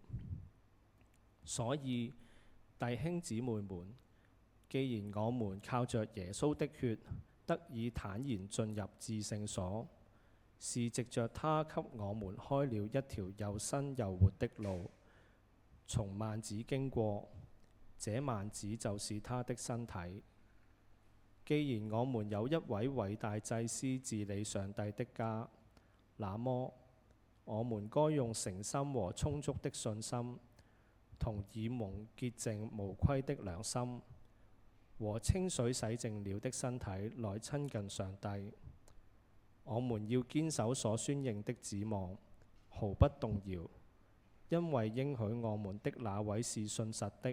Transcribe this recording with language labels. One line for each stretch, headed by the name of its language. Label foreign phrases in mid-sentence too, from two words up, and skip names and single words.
Chinese: 所以弟兄姊妹們，既然我們靠着耶穌的血得以坦然進入至聖所，是藉着他給我們開了一條又新又活的路，從幔子經過，這幔子就是他的身體。既然我們有一位偉大祭司治理上帝的家，那麼我們該用誠心和充足的信心，同已蒙潔淨無虧的良心，和清水洗淨了的身體來親近上帝。我們要堅守所宣認的指望，毫不動搖，因為應許我們的那位是信實的。